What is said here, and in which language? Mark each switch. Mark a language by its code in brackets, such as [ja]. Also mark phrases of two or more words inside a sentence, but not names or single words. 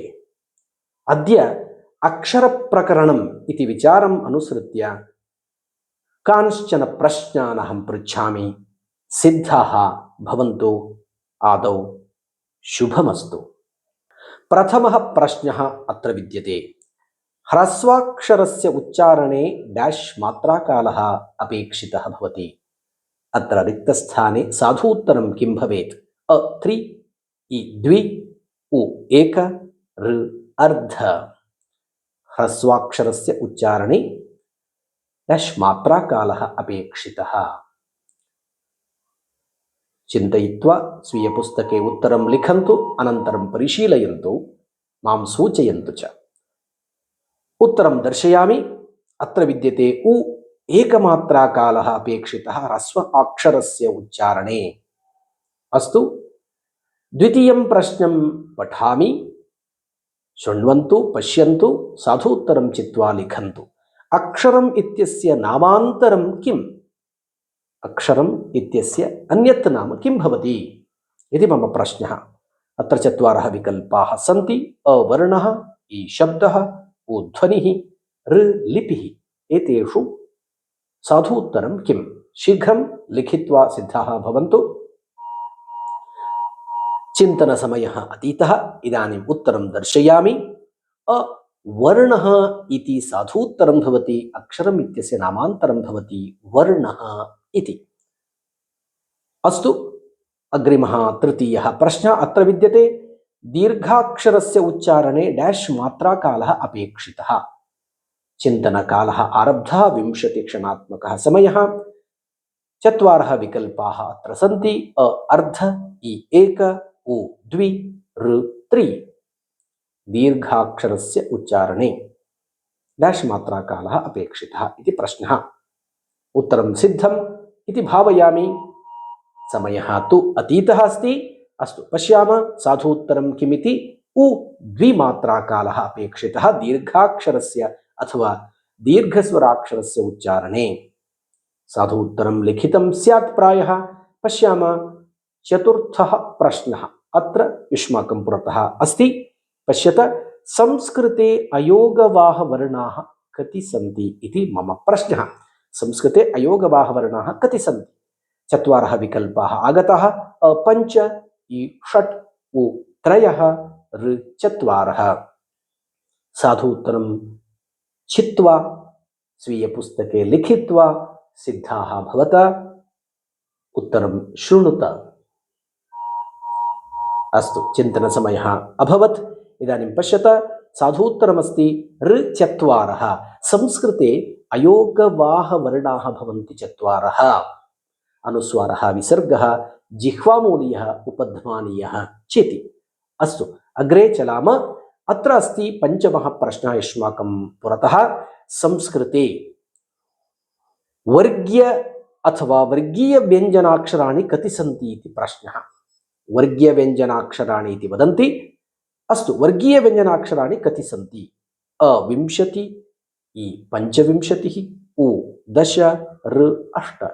[sa] ಅದ್ಯ ಅಕ್ಷರ ಪ್ರಕರಣಂ ಇತಿ ವಿಚಾರಂ ಅನುಸೃತ್ಯ ಕಾಂಶ್ಚನ ಪ್ರಶ್ನಾನ್ ಅಹಂ ಪೃಚ್ಛಾಮಿ. ಸಿದ್ಧಾಃ ಭವಂತು. ಆದೌ ಶುಭಮಸ್ತು. ಪ್ರಥಮಃ ಪ್ರಶ್ನಃ ಅತ್ರ ವಿದ್ಯತೆ. ಹ್ರಸ್ವಾಕ್ಷರಸ್ಯ ಉಚ್ಚಾರಣೆ ಡ್ಯಾಶ್ ಮಾತ್ರಾಕಾಲಃ ಅಪೇಕ್ಷಿತಃ ಭವತಿ. ಅತ್ರ ರಿಕ್ತಸ್ಥಾನೆ ಸಾಧೂತ್ತರಂ ಕಿಂ ಭವೇತ್? ಅ 3, ಇ 2, ಉ 1, ಋ ಅರ್ಧ. ಹ್ರಸ್ವಾಕ್ಷರಸ್ಯ ಉಚ್ಚಾರಣೆ ಡ್ಯಾಶ್ ಮಾತ್ರಾಕಾಲಃ ಅಪೇಕ್ಷಿತಃ. ಚಿಂತಯಿತ್ವಾ ಸ್ವೀಯ ಪುಸ್ತಕೆ ಉತ್ತರಂ ಲಿಖಂತು ಅನಂತರಂ ಪರಿಶೀಲಯಂತು ಮಾಂ ಸೂಚಯಂತು ಚ. ಉತ್ತರಂ ದರ್ಶಯಾಮಿ. ಅತ್ರ ವಿದ್ಯತೆ ಉ ಏಕಮಾತ್ರಾ ಕಾಲಃ ಅಪೇಕ್ಷಿತಃ ಹ್ರಸ್ವ ಅಕ್ಷರಸ್ಯ ಉಚ್ಚಾರಣೆ. ಅಸ್ತು, ದ್ವಿತೀಯಂ ಪ್ರಶ್ನಂ ಪಠಾಮಿ. ಶೃಣ್ವಂತು ಪಶ್ಯಂತು ಸಾಧೂತ್ತರಂ ಚಿತ್ವಾ ಲಿಖಂತು. ಅಕ್ಷರಂ ಇತ್ಯಸ್ಯ ನಾಮಾಂತರಂ ಕಿಂ? ಅಕ್ಷರಂ ಇತ್ಯಸ್ಯ ಅನ್ಯತ್ ನಾಮ ಕಿಂ ಭವತಿ ಇತಿ ಮಮ ಪ್ರಶ್ನಃ. ಅತ್ರ ಚತ್ವಾರಃ ವಿಕಲ್ಪಾಃ ಸಂತಿ. ಅ ವರ್ಣಃ, ಇ ಶಬ್ದಃ, ಉ ಧ್ವನಿಃ, ಋ ಲಿಪಿಃ. ಏತೇಷು ಸಾಧೂತ್ತರಂ ಕಿಂ? ಶೀಘ್ರಂ ಲಿಖಿತ್ವಾ ಸಿದ್ಧಾಃ ಭವಂತು. ಚಿಂತನ ಸಮಯಃ ಅತೀತಃ. ಇದಾನಿಂ ಉತ್ತರಂ ದರ್ಶಯಾಮಿ. ಅ ವರ್ಣಃ ಇತಿ ಸಾಧೂತ್ತರಂ ಭವತಿ. ಅಕ್ಷರಂ ಇತ್ಯಸ್ಯ ನಾಮಾಂತರಂ ಭವತಿ ವರ್ಣಃ ಇತಿ. ಅಸ್ತು, ಅಗ್ರಿಮಃ ತೃತೀಯಃ ಪ್ರಶ್ನಃ ಅತ್ರ ವಿದ್ಯತೆ. ದೀರ್ಘಾಕ್ಷರಸ್ಯ ಉಚ್ಚಾರಣೆ ಡ್ಯಾಶ್ ಮಾತ್ರಾಕಾಲಃ ಅಪೇಕ್ಷಿತಃ. ಚಿಂತನಕಾಲಃ ಆರಬ್ಧಃ. 20 ಕ್ಷಣಾತ್ಮಕಃ ಸಮಯಃ. ಚತ್ವಾರಃ ವಿಕಲ್ಪಾಃ ಅತ್ರ ಸಂತಿ. ಅ ಅರ್ಧ, ಇ 1, ಉ 2, ಋ 3. ದೀರ್ಘಾಕ್ಷರಸ್ಯ ಉಚ್ಚಾರಣೆ ಡ್ಯಾಶ್ ಮಾತ್ರಾಕಾಲಃ ಅಪೇಕ್ಷಿತಃ ಇತಿ ಪ್ರಶ್ನಃ. ಉತ್ತರಂ ಸಿದ್ಧಂ ಇತಿ ಭಾವಯಾಮಿ. ಸಮಯಃ ತು ಅತೀತಃ ಅಸ್ತಿ. ಅಸ್ತು, ಪಶ್ಯಾಮಃ ಸಾಧೂತ್ತರಂ ಕಿಮಿತಿ. ಉ ದ್ವಿಮಾತ್ರಾಕಾಲಃ ಅಪೇಕ್ಷಿತಃ ದೀರ್ಘಾಕ್ಷರಸ್ಯ ಅಥವಾ ದೀರ್ಘಸ್ವರಾಕ್ಷರಸ್ಯ ಉಚ್ಚಾರಣೆ. ಸಾಧೂತ್ತರಂ ಲಿಖಿತಂ ಸ್ಯಾತ್ ಪ್ರಾಯಃ. ಪಶ್ಯಾಮಃ ಚತುರ್ಥಃ ಪ್ರಶ್ನಃ ಅತ್ರ ಯುಷ್ಮಾಕಂ ಪುರತಃ ಅಸ್ತಿ. ಪಶ್ಯತ. ಸಂಸ್ಕೃತೆ ಅಯೋಗವಾಹ ವರ್ಣಾಃ ಕತಿ ಸಂತಿ ಇತಿ ಮಮ ಪ್ರಶ್ನಃ. ಸಂಸ್ಕೃತೆ ಅಯೋಗವಾಹ ವರ್ಣಾಃ ಕತಿ ಸಂತಿ? ಚತ್ವಾರಃ ವಿಕಲ್ಪಾಃ ಆಗತಾಃ. ಅ 5, ಇ 6, ಉ 3, ಋ 4. ಸಾಧೂತ್ತರಂ ಚಿತ್ವಾ ಸ್ವೀಯ ಪುಸ್ತಕೆ ಲಿಖಿತ್ವಾ ಸಿದ್ಧಾಃ ಭವತ. ಉತ್ತರಂ ಶೃಣುತ. ಅಸ್ತು, ಚಿಂತನ ಸಮಯಃ ಅಭವತ್. ಇದಾನಿಂ ಪಶ್ಯತ. ಸಾಧೂತ್ತರಮಸ್ತಿ ಋ 4. ಸಂಸ್ಕೃತೆ ಅಯೋಗವಾಹ ವರ್ಣಾಃ ಭವಂತಿ 4. ಅನುಸ್ವಾರಃ ವಿಸರ್ಗಃ ಜಿಹ್ವಾಮೂಲೀಯಃ ಉಪಧ್ಮಾನೀಯಃ ಚೇತಿ. ಅಸ್ತು, ಅಗ್ರೆ ಚಲಾಮ. ಅತ್ರ ಅಸ್ತಿ ಪಂಚಮಃ ಪ್ರಶ್ನಃ ಯುಷ್ಮಾಕಂ ಪುರತಃ. ಸಂಸ್ಕೃತೆ ವರ್ಗ್ಯ ಅಥವಾ ವರ್ಗೀಯ ವ್ಯಂಜನಾಕ್ಷರಾಣಿ ಕತಿ ಸಂತಿ ಇತಿ ಪ್ರಶ್ನಃ. ವರ್ಗೀಯ ವ್ಯಂಜನಾಕ್ಷರಾಣಿ ಇತಿ ವದಂತಿ. ಅಸ್ತು, ವರ್ಗೀಯ ವ್ಯಂಜನಾಕ್ಷರಾಣಿ ಕತಿ ಸಂತಿ? ಅ 20, ಇ 25, ಉ 10, ಋ 8.